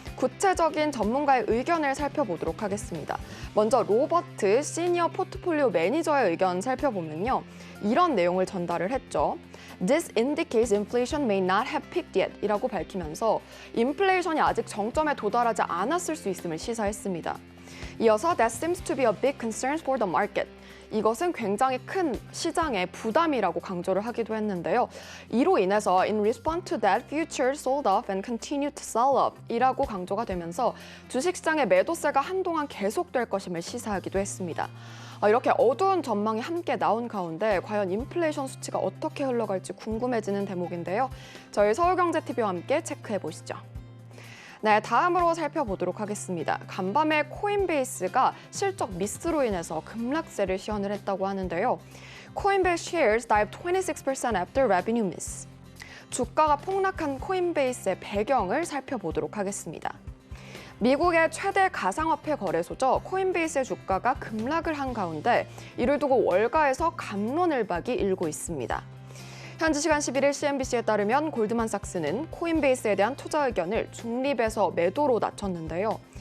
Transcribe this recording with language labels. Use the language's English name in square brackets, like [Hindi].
[Korean] 구체적인 전문가의 의견을 살펴보도록 하겠습니다. 먼저 로버트 시니어 포트폴리오 매니저의 의견 살펴보면요. 이런 내용을 전달을 했죠. [English] This indicates inflation may not have peaked yet [Korean] 이라고 밝히면서 인플레이션이 아직 정점에 도달하지 않았을 수 있음을 시사했습니다. [English] 이어서 That seems to be a big concern for the market. [Korean] 이것은 굉장히 큰 시장의 부담이라고 강조를 하기도 했는데요. 이로 인해서 [English] In response to that, futures sold off and continued to sell up [Korean] 이라고 강조가 되면서 주식시장의 매도세가 한동안 계속될 것임을 시사하기도 했습니다. 이렇게 어두운 전망이 함께 나온 가운데 과연 인플레이션 수치가 어떻게 흘러갈지 궁금해지는 대목인데요. 저희 서울경제TV와 함께 체크해보시죠. 네, 다음으로 살펴보도록 하겠습니다. 간밤에 코인베이스가 실적 미스로 인해서 급락세를 시현을 했다고 하는데요. [English] 코인베이스 shares dived 26% after revenue miss. [Korean] 주가가 폭락한 코인베이스의 배경을 살펴보도록 하겠습니다. 미국의 최대 가상화폐 거래소죠. 코인베이스의 주가가 급락을 한 가운데 이를 두고 월가에서 갑론을박이 일고 있습니다. 현지 시간 11일 CNBC에 따르면 골드만삭스는 코인베이스에 대한 투자 의견을 중립에서 매도로 낮췄는데요.